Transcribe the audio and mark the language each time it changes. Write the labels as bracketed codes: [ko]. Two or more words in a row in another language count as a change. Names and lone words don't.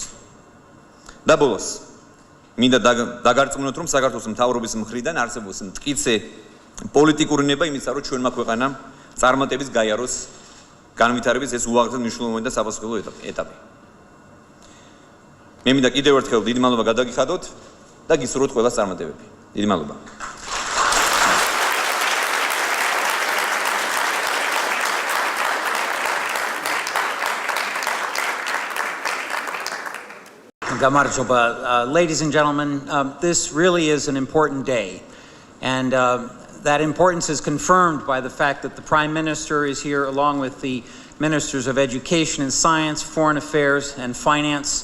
[ka] და ბოლოს მინდა დაგარწმუნოთ, რომ საქართველოს მთავრობის მხრიდან არსებობს მტკიცე პოლიტიკური ნება იმისა, რომ ჩვენმა ქვეყანამ წარმატების გაიაროს განვითარების ეს უაღრესად მნიშვნელოვანი და საფასუხებლო ეტაპი. მე მინდა კიდევ ერთხელ დიდი მადლობა გადაგიხადოთ და გისურვოთ ყველას წარმატებები. დიდი მადლობა. [en] Ladies and gentlemen, this really is an important day, and that importance is confirmed by the fact that the Prime Minister is here along with the Ministers of Education and Science, Foreign Affairs and Finance.